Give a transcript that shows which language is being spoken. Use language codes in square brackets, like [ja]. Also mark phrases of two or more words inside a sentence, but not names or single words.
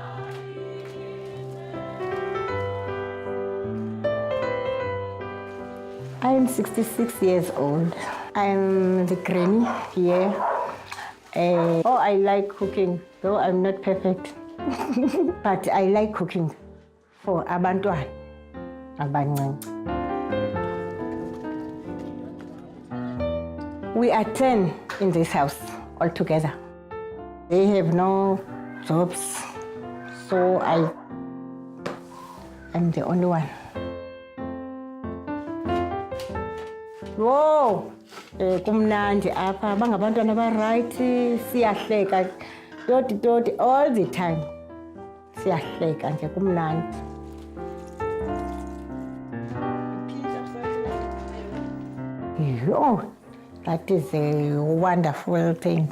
[en] I'm 66 years old. I'm the granny here. I like cooking, though I'm not perfect. But I like cooking for [zu] abantwana abancane. [en] We are 10 in this house altogether. They have no jobs, so I'm the only one. Whoa, [zu] kumnandi apha bangabantwana ba-right, siyahleka toti [en] all the time. [zu] Siyahleka nje kumnandi. [en] Oh, that is a wonderful thing.